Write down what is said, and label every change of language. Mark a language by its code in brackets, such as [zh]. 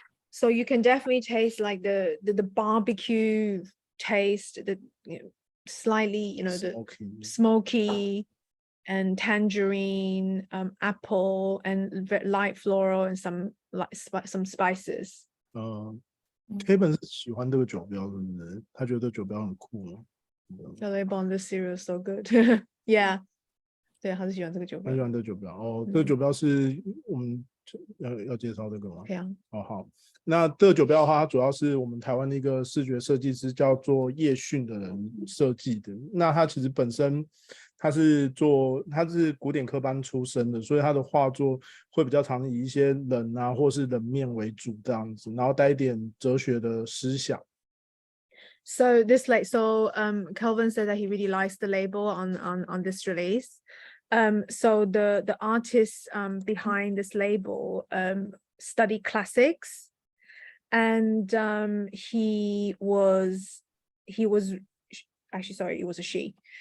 [en] So you can definitely taste like the barbecue taste, the slightly, the smoky and tangerine, apple and light floral and some some spices. [zh] Kevin 是喜欢这个酒标，是不是？他觉得这酒标很酷吗？ [en] The label on this cereal is so good. Yeah. [zh] 对，他是喜欢这个酒标。他喜欢这个酒标哦，这个酒标是我们要介绍这个吗？对啊。哦，好，那这个酒标的话，它主要是我们台湾的一个视觉设计师叫做叶迅的人设计的。那他其实本身他是古典科班出身的，所以他的画作会比较常以一些人啊或是人面为主这样子，然后带一点哲学的思想。 [en] So Kelvin said that he really likes the label on this release. So the artists behind this label study classics, and he was actually, sorry, it was a she.